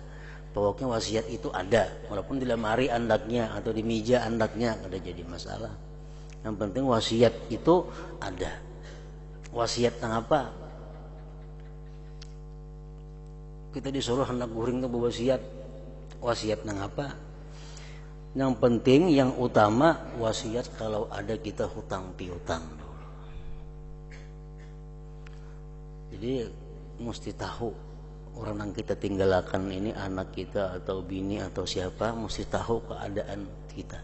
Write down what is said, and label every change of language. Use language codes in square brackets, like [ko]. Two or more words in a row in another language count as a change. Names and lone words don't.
[bjn] Pokoknya wasiat itu ada, walaupun di lemari andaknya atau di meja andaknya kada jadi masalah. [id] Yang penting wasiat itu ada. [bjn] Wasiat nang apa? Kita disuruh hendak guring ke wasiat. Wasiat nang apa? [id] Yang penting, yang utama wasiat kalau ada kita hutang piutang. Jadi mesti tahu orang yang kita tinggalkan ini, anak kita atau bini atau siapa, mesti tahu keadaan kita.